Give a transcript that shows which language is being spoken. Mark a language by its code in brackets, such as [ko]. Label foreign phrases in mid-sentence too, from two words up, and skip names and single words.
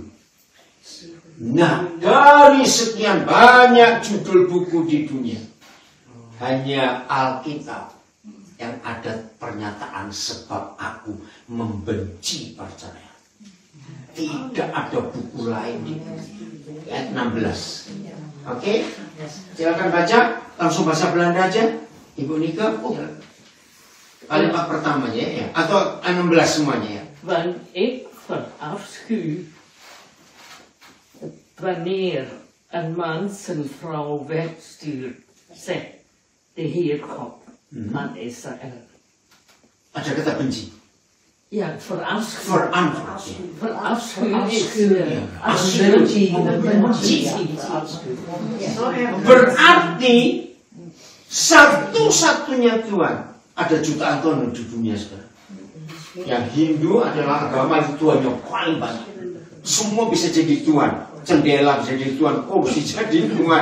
[id] Nah, dari sekian banyak judul buku di dunia, hanya Alkitab yang ada pernyataan sebab aku membenci perceraian. Tidak ada buku lain di ayat 16. Oke? Silakan baca, langsung bahasa Belanda aja. Ibu Nika, kalimat pertamanya ya, atau 16 semuanya ya. [nl] Want ik verafschuw wanneer een man zijn vrouw wegstuurt, zegt de Heer God van Israël. [id] Ada kata benci. [nl] Ja, verafschuw. Verafschuw is benci. [id] Berarti satu-satunya Tuhan ada jutaan Tuhan di dunia sekarang. Yang Hindu adalah agama yang Tuhannya paling banyak. Semua bisa jadi Tuhan, jendela bisa jadi Tuhan, kursi jadi Tuhan.